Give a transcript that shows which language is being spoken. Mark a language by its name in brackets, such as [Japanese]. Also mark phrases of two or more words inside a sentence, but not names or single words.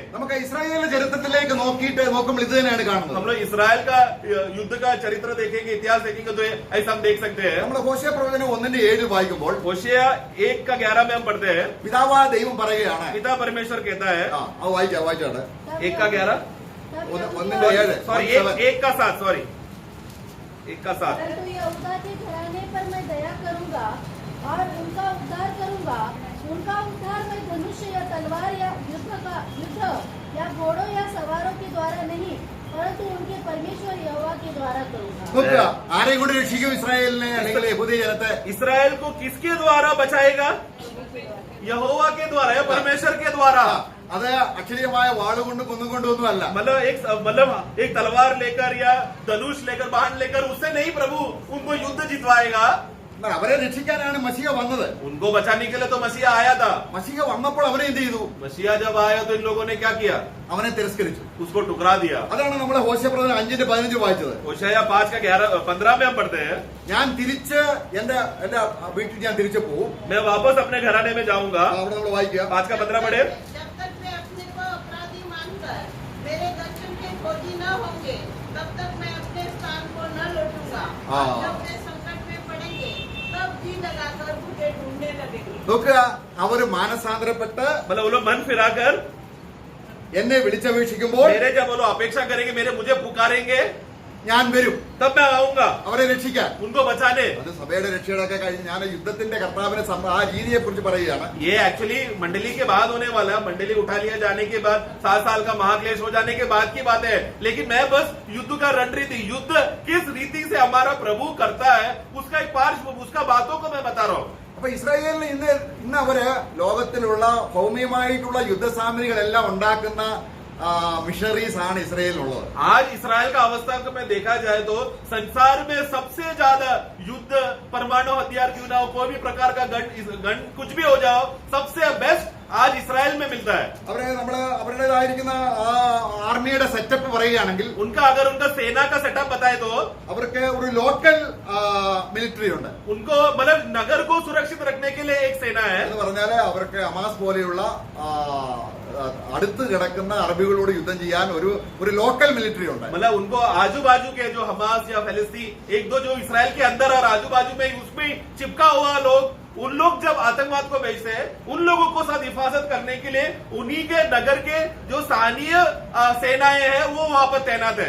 [Malayalam] നമുക്ക് ഇസ്രായേലിന്റെ ചരിത്രത്തിലേക്ക് നോക്കുമ്പോൾ ഇത് തന്നെയാണ് [Hindi] हम [Malayalam] കാണുന്നത്. [Hindi] लोग इसराइल का युद्ध का चरित्र देखेंगे, इतिहास देखेंगे, तो ऐसा हम देख सकते हैं। [Malayalam] നമ്മൾ ഹോശേയ പ്രവചനം 1:7 വായിക്കുമ്പോൾ [Hindi] होशेया 1:11 में हम पढ़ते हैं, [Malayalam] പിതാവായ ദൈവം പറയുകയാണ്. [Hindi] पिता परमेश्वर कहता है, [Malayalam] അത് വായിച്ചാണ്. 1:11 ഒന്നിന്റെ 7 [English] सॉरी 1:7 सॉरी 1:7 [Hindi] परंतु यहूदा के घराने पर मैं दया करूंगा और उनका उद्धार करूंगा। उनका उद्धार मैं धनुष या तलवार या युद्ध या घोड़ों या सवारों के द्वारा नहीं, परंतु उनके परमेश्वर यहोवा के द्वारा करूंगा। [Malayalam] നോക്കുക, ആരെയും കൊണ്ട് രക്ഷിക്കും ഇസ്രായേലിനെ അല്ലെങ്കിൽ യഹൂദ ജനത്തെ? [Hindi] इसराइल को किसके द्वारा बचाएगा? यहोवा के द्वारा या परमेश्वर के द्वारा। [Malayalam] അത് അക്ഷരീയമായ വാളുകൊണ്ടും കുന്നും കൊണ്ടും ഒന്നുമല്ല. [Hindi] मतलब एक तलवार लेकर या धनुष लेकर, बाण लेकर, उससे नहीं प्रभु उनको युद्ध जितवाएगा। [Malayalam] എന്നാൽ അവരെ രക്ഷിക്കാനാണ് മശിഹ വന്നത്. [Hindi] उनको बचाने के लिए तो मसीहा आया था। [Malayalam] മശിഹ വന്നപ്പോൾ അവരെ എന്ത് ചെയ്തു? [Hindi] मसीहा जब आया तो इन लोगों ने क्या किया? [Malayalam] അവനെ തിരസ്കരിച്ചു. [Hindi] उसको टुकरा दिया। [Malayalam] അതാണ് നമ്മളെ ഹോശേയ പ്രവചനം 5:15 വായിച്ചത്. [Hindi] होशेया 5:15 में हम पढ़ते हैं, [Malayalam] ഞാൻ തിരിച്ച് എന്റെ വീട്ടിൽ ഞാൻ തിരിച്ചു പോവും. [Hindi] मैं वापस अपने घराने में जाऊंगा। [Malayalam] അവിടെ നമ്മൾ വായിക്കുക. [Hindi] 5:15 पढ़े, जब तक मैं अपने को अपराधी मानकर मेरे दर्शन के खोजी न होंगे, तब तक मैं अपने स्थान को को न लौटूंगा। हाँ। जब वे संकट में पड़ेंगे तब जी लगाकर मुझे ढूंढने लगेंगे। [Malayalam] നോക്കുക, അവര് മാനസാന്തരപ്പെട്ട് [Hindi] मतलब वो लोग मन फिराकर [Malayalam] എന്നെ വിളിച്ചപേക്ഷിക്കുമ്പോൾ [Hindi] मेरे जब वो लोग अपेक्षा करेंगे, मेरे मुझे पुकारेंगे, [Malayalam] ഞാൻ വരും [Hindi] तब मैं आऊंगा [Malayalam] അവരെ രക്ഷിക്കാൻ. [Hindi] उनको बचाने। [Malayalam] അത് സഭയുടെ രക്ഷയുടെ ഒക്കെ കഴിഞ്ഞ് ഞാൻ യുദ്ധത്തിന്റെ കർത്താവിനെ ആ രീതിയെ കുറിച്ച് പറയുകയാണ്. [Hindi] ये एक्चुअली मंडली के बाद होने वाला, मंडली उठा लिया जाने के बाद 7 साल का महाक्लेश हो जाने के बाद की बात है। लेकिन मैं बस युद्ध का रणनीति, युद्ध किस रीति से हमारा प्रभु करता है उसका एक पार्श्व, उसका बातों को मैं बता रहा हूँ। [Malayalam] അപ്പൊ ഇസ്രായേലിന് ഇന്ന് അവര് ലോകത്തിലുള്ള ഭൗമികമായിട്ടുള്ള യുദ്ധസാമഗ്രികളെല്ലാം ഉണ്ടാക്കുന്ന മിഷണറീസ് ആണ് ഇസ്രായേലിനുള്ളത്. [Hindi] आज इसराइल का अवस्था को मैं देखा जाए तो संसार में सबसे ज्यादा युद्ध, परमाणु हथियार क्यों ना हो, कोई भी प्रकार का गन कुछ भी हो जाओ, सबसे बेस्ट आज इसराइल में मिलता है। [Malayalam] നമ്മള് അവരുടേതായിരിക്കുന്ന ആ ആർമിയുടെ സെറ്റപ്പ് പറയുകയാണെങ്കിൽ [Hindi] उनका अगर उनका सेना का सेटअप बताए तो [Malayalam] അവർക്ക് ഒരു [English] local military [Malayalam] ഉണ്ട്. [Hindi] उनको मतलब नगर को सुरक्षित रखने के लिए एक सेना है। [Malayalam] എന്ന് പറഞ്ഞാല് അവർക്ക് ഹമാസ് പോലെയുള്ള അടുത്ത് കിടക്കുന്ന അറബികളോട് യുദ്ധം ചെയ്യാൻ ഒരു [English] local military [Malayalam] ഉണ്ട്. [Hindi] मतलब उनको आजू बाजू के जो हमास या फलस्तीन, एक दो जो इसराइल के अंदर और आजू बाजू में उसमें चिपका हुआ लोग, उन लोग जब आतंकवाद को भेजते हैं, उन लोगों को साथ हिफाजत करने के लिए उन्हीं के नगर के जो स्थानीय सेनाएं हैं वो वहां पर तैनात है।